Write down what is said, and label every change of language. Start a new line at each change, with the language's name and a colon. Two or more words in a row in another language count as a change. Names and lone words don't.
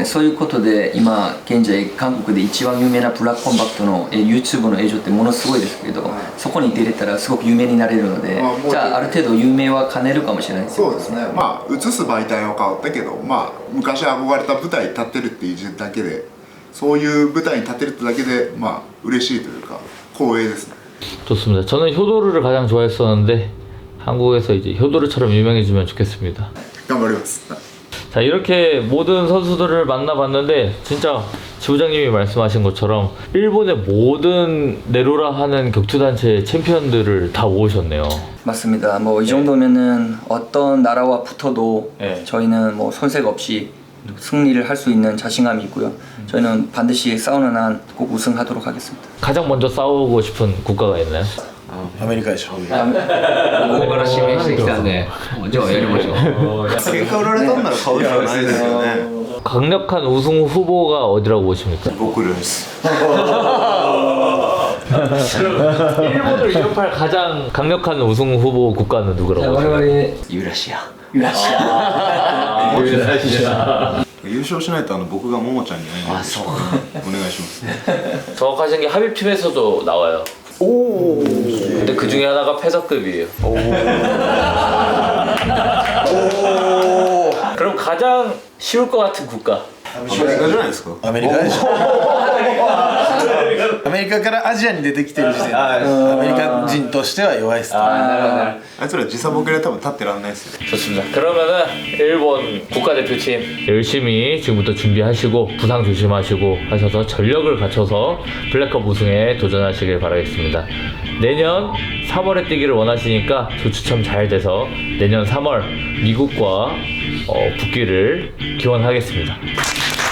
Japanese: そういうことで今現在韓国で一番有名なブラックコンバットの YouTube の映像ってものすごいですけど、そこに出れたらすごく有名になれるので、じゃあある程度有名は兼ねるかもしれないですよ。そうですね。映す媒体は変わったけど、昔憧れた舞台に立ってるっていうだけで、そういう舞台に立てるってだけで嬉しいというか光栄ですね。
Korean: 좋습니다. 저는 효도르를 가장 좋아했었는데 한국에서 이제 효도르처럼 유명해지면 좋겠습니다.
Japanese: 頑張ります。
Korean: 자 이렇게 모든 선수들을 만나봤는데 진짜 지부장님이 말씀하신 것처럼 일본의 모든 네로라 하는 격투단체 챔피언들을 다 모으셨네요. 맞습니다. 뭐 이 정도면은 어떤 나라와 붙어도 저희는 뭐 손색 없이 승리를 할 수 있는 자신감이 있고요. 저희는 반드시 싸우는 한 꼭 우승하도록 하겠습니다. 가장 먼저 싸우고 싶은 국가가 있나요?
Japanese: アメリカでしょ。ここから指名してきたんで、じゃあやりましょう。喧嘩売られたんなら買うしかないですよね。
Korean: 강력한 우승 후보가 어디라고 보십니까?
Japanese: 僕です。
Korean: 일본을 위협할 가장 강력한 우승 후보 국가는 누구라고 보십니까?
Japanese: ユーラシア。優勝しないと僕がももちゃんに会えない。お願いします。
Korean: 정확하신 게 합입팀에서도 나와요. 오. 근데 그 중에 하나가 패서급이에요. 오. 그럼 가장 쉬울 것 같은 국가.
Japanese: アメリカじゃないですか。アメリカでしょ。アメリカからアジアに出てきてる時点でアメリカ人としては弱いです。あいつら時差ボケで多分立ってらんないですよ。
Korean: 좋습니다. 그러면은 일본 국가대표팀 열심히 지금부터 준비하시고 부상 조심하시고 하셔서 전력을 갖춰서 블랙컵 우승에 도전하시길 바라겠습니다. 내년 3월에 뛰기를 원하시니까 조추첨 잘 돼서 내년 3월 미국과 붙기를 기원하겠습니다.